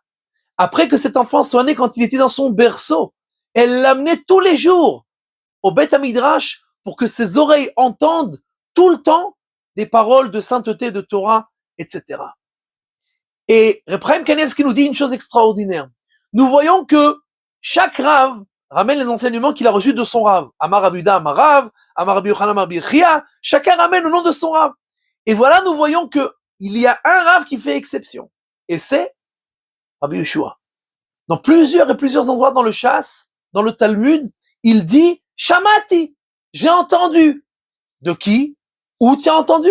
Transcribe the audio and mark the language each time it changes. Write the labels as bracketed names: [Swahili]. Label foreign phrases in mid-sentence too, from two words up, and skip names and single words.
[French] Après que cet enfant soit né quand il était dans son berceau, elle l'amenait tous les jours au [Hebrew] בית מדרש [French] pour que ses oreilles entendent tout le temps des paroles de sainteté, de Torah, etc. Et Reb Chaim Kanevski nous dit une chose extraordinaire. Nous voyons que chaque Rav ramène les enseignements qu'il a reçus de son Rav. [Hebrew] אמר רב יהודה, אמר רב, אמר רבי יוחנן, אמר רבי חייא. [French] Chacun ramène le nom de son Rav. Et voilà, nous voyons que il y a un Rav qui fait exception. Et c'est Rabbi Yoshua. Dans plusieurs endroits dans le Shas, dans le Talmud, il dit Shamati. J'ai entendu. De qui? Où tu as entendu?